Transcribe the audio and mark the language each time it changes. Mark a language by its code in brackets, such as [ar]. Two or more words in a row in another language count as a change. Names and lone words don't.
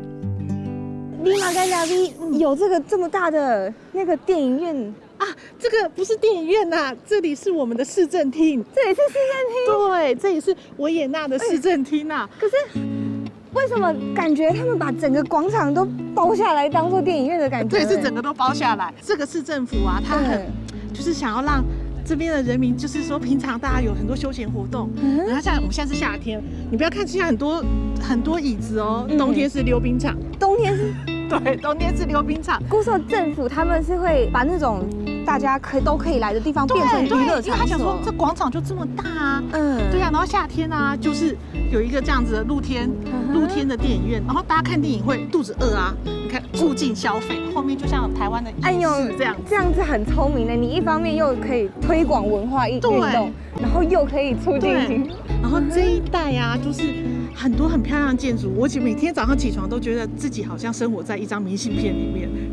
[zh] 立馬跟家裡有這個這麼大的那個電影院啊，這個不是電影院吶，這裡是我們的市政廳。這裡是市政廳？對，這裡是維也納的市政廳吶。可是為什麼感覺他們把整個廣場都包下來當做電影院的感覺？對，是整個都包下來。這個市政府啊，它很就是想要讓這邊的人民，就是說平常大家有很多休閒活動，然後像我們現在是夏天，你不要看現在很多椅子哦，冬天是溜冰場，冬天是，對，冬天是溜冰場。姑說政府他們是會把那種大家都可以來的地方變成娛樂場所，因為他想說這廣場就這麼大啊，對啊，然後夏天啊，就是有一個這樣子的露天的電影院，然後大家看電影會肚子餓啊，你看促進消費，後面就像台灣的夜市這樣子很聰明的，你一方面又可以推廣文化運動，然後又可以促進經濟，然後這一帶啊，就是很多很漂亮的建築，我每天早上起床都覺得自己好像生活在一張明信片裡面。